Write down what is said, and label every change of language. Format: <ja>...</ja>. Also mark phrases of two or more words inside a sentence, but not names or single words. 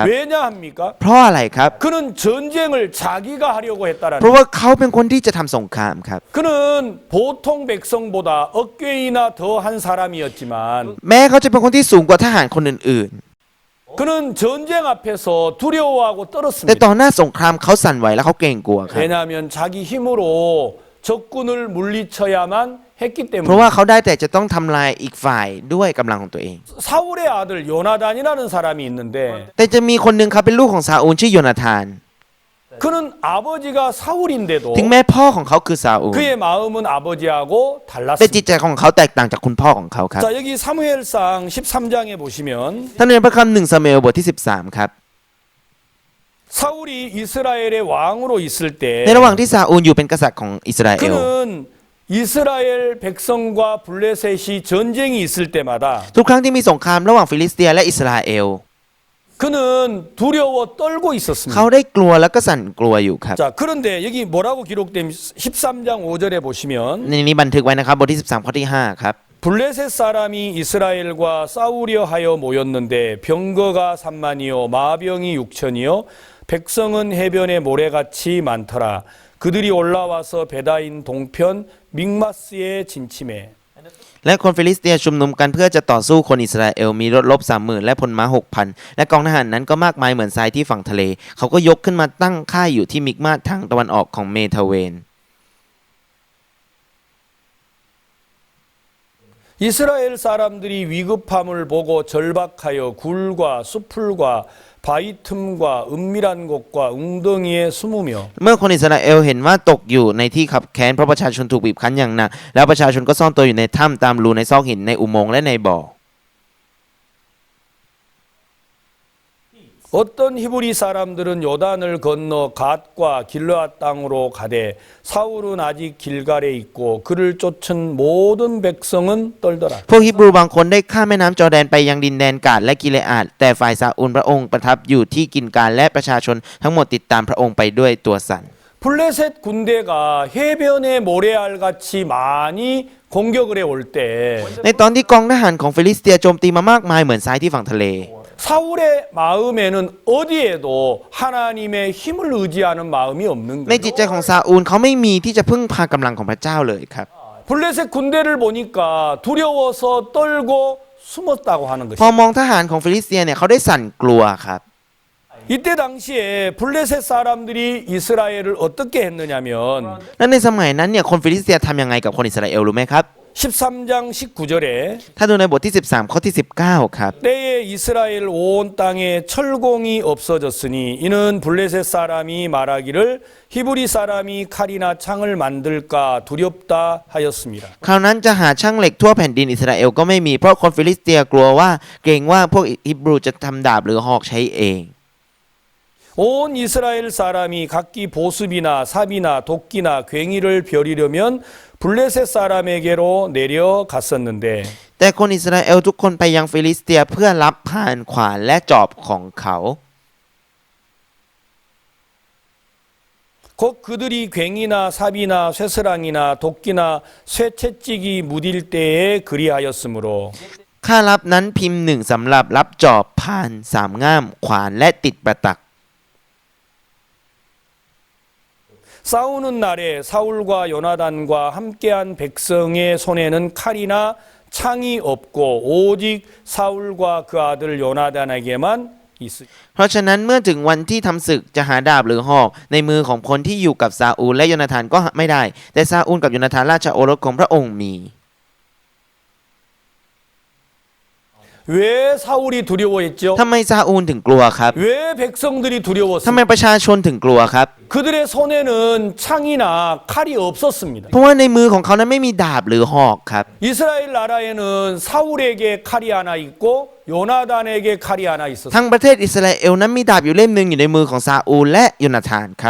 <ko>왜냐합니까?</ko> <th>เพราะอะไรครับ</th> <ko>그는 전쟁을 자기가 하려고</ko> <th>เพ</th> <ko>했다라는.</ko> <th>ราะว่าเขาเป็นคนที่จะทำสงครามครับ</th> <ko>그는 보통 백성보다 어깨이나 더한 사람이었지만</ko> <th>แม้เขาจะเป็นคนที่สูงกว่าทหารคนอื่น</th> <ko>그는 전쟁 앞에서 두려워하고</ko> <th>ๆ แต่</th> <ko>떨었습니다.</ko> <th>ต่อหน้าสงครามเขาสั่นไหวและเขาเกรงกลัวครับ</th> <ko>왜냐하면 자기 힘으로 적군을 물리쳐야만 했기</ko> <th>เพราะว่า</th> <ko>때문에.</ko> <th>เขาได้แต่จะต้องทำลายอีกฝ่ายด้วยกำลังของตัวเอง</th> <ko>사울의 아들 요나단이라는 사람이 있는데</ko> <th>แต่จะมีคนหนึ่งครับเป็นลูกของซาอูลชื่อโยนาธาน</th> <ko>그는 아버지가 사울인데도</ko> <th>ถึงแม้พ่อของเขาคือซาอูล</th> <ko>그의 마음은 아버지하고</ko> <th>แต่จิต</th> <ko>달랐습니다.</ko> <th>ใจของเขาแตกต่างจากคุณพ่อของเขาครับ</th> <ko>자, 여기 사무엘상 13장에 보시면</ko> <th>ท่านเรียนพระคัมภีร์1ซามูเอลบทที่13ครับ</th> <ko>사울이 이스라엘의 왕으로 있을</ko> <th>ในระหว่าง</th> <ko>때</ko> <th>ที่ซาอูลอยู่เป็นกษัตริย์ของอิสราเอล</th> <ko>그는 이스라엘 백성과 블레셋이 전쟁이 있을 때마다</ko> <th>ทุกครั้งที่มีสงครามระหว่างฟิลิสเตียและอิสราเอล</th> <ko>그는 두려워 떨고</ko> <th>เขา</th> <ko>있었습니다.</ko> <th>ได้กลัวแล้วก็สั่นกลัวอยู่ครับ</th> <ko>자, 그런데 여기 뭐라고 기록된 13장 5절에 보시면</ko> <th>ในนี้บันทึกไว้นะครับบทที่13ข้อที่5ครับ</th> <ko>블레셋 사람이 이스라엘과 싸우려 하여 모였는데 병거가 3만이요 마병이 6천이요 백성은 해변에 모래같이 많더라. 그들이 올라와서 베다인 동편 믹마스에 진침해.</ko> <th>และคนฟิลิสเตียชุมนุมกันเพื่อจะต่อสู้คนอิสราเอลมีรถรบ 30,000 และพลม้า 6,000 และกองทหารนั้นก็มากมายเหมือนทรายที่ฝั่งทะเล เขาก็ยกขึ้นมาตั้งค่ายอยู่ที่มิกมาสทางตะวันออกของเมทาเวน</th> <ko>이스라엘 사람들이 위급함을 보고 절박하여 굴과 수풀과 바위 틈과 은밀한 곳과 웅덩이에 숨으며</ko> <th>เมื่อคนอิสราเอลเห็นว่าตกอยู่ในที่ขับแค้นเพราะประชาชนถูกบีบคั้นอย่างหนักแล้วประชาชนก็ซ่อนตัวอยู่ในถ้ำตามรูในซอกหินในอุโมงค์และในบ่อ</th> <ko>어떤 히브리 사람들은 요단을 건너 갓과 길르앗 땅으로 가되 사울은 아직 길갈에 있고 그를 쫓은 모든 백성은 떨더라.</ko> <th>พวกฮิบรูบางคนได้ข้ามแม่น้ำจอร์แดนไปยังดินแดนกาดและกิเลอาดแต่ฝ่ายซาอูลพระองค์ประทับอยู่ที่กินการและประชาชนทั้งหมดติดตามพระองค์ไปด้วยตัวสั่น</th> <ko>블레셋 군대가 해변에 모래알 같이 많이 공격을 해올 때</ko> <th>ในตอนที่กองทหารของฟิลิสเตียโจมตีมามากมายเหมือนทรายที่ฝั่งทะเล</th> <ko>사울의 마음에는 어디에도 하나님의 힘을 의지하는 마음이 없는</ko> <th>ในจิต</th> <ko>거예요.</ko> <th>ใจของซาอูลเขาไม่มีที่จะพึ่งพากำลังของพระเจ้าเลยครับ</th> <ko>블레셋 군대를 보니까 두려워서 떨고 숨었다고 하는</ko> <th>พอ</th> <ko>것이죠.</ko> <th>มองทหารของฟิลิสเตียเนี่ยเขาได้สั่นกลัวครับ</th> <ko>이때 당시에 블레셋 사람들이 이스라엘을 어떻게 했느냐면</ko> <th>และในสมัยนั้นเนี่ยคนฟิลิสเตียทำยังไงกับคนอิสราเอลรู้ไหมครับ</th> <ko>13장 19절에</ko> <th>ถ้าดูในบทที่13ข้อที่19ครับ</th> <ko>때에 이스라엘 온 땅에 철공이 없어졌으니 이는 블레셋 사람이 말하기를 히브리 사람이 칼이나 창을 만들까 두렵다 하였습니다.</ko> <th>คราวนั้นจะหาช่างเหล็กทั่วแผ่นดินอิสราเอลก็ไม่มีเพราะคนฟิลิสเตียกลัวว่าเกรงว่าพวกฮิบรูจะทำดาบหรือหอกใช้เอง</th> <ko>온 이스라엘 사람이 각기 보습이나 삽이나 도끼나 괭이를 벼리려면 블레셋 사람에게로 내려갔었는데</ko> <th>แต่คนอิสราเอลทุกคนไปยังฟิลิสเตียเพื่อรับพานขวานและจอบของเขา</th> <ko>곧 그들이 괭이나 삽이나 쇠스랑이나 도끼나 쇠채찍이 무딜 때에 그리하였으므로</ko> <th>ค่ารับนั้นพิมพ์หนึ่งสำหรับรับจอบพานสามง่ามขวานและติดประตัก</th> <ko>싸우는 날에 사울과 요나단과 함께한 백성의 손에는 칼이나 창이 없고 오직 사울과 그 아들 요나단에게만 있으니</ko> <th>เพราะฉะนั้นเมื่อถึงวันที่ทำศึกจะหาดาบหรือหอกในมือของคนที่อยู่กับซาอูลและโยนาธานก็ไม่ได้แต่ซาอูลกับโยนาธานราชโอรสของพระองค์มี</th> <ko>왜 사울이 두려워했죠?</ko> <th>ทำไมซาอูลถึงกลัวครับ</th> <ko>왜 백성들이</ko> <th>ทำไม</th> <ko>두려웠습니까?</ko> <th>ประชาชนถึงกลัวครับ</th> <ko>그들의 손에는 창이나 칼이 없었습니다.</ko> <th>เพราะว่าในมือของเขานั้นไม่มีดาบหรือหอกครับ</th> <ko>이스라엘 나라에는 사울에게 칼이 하나 있고 요나단에게 칼이 하나 있었습니다.</ko> <th>ทั้งประเทศอิสราเอลนั้นมีดาบอยู่เล่มหนึ่งอยู่ในมือของซาอูลและโยนาธานครับ</th>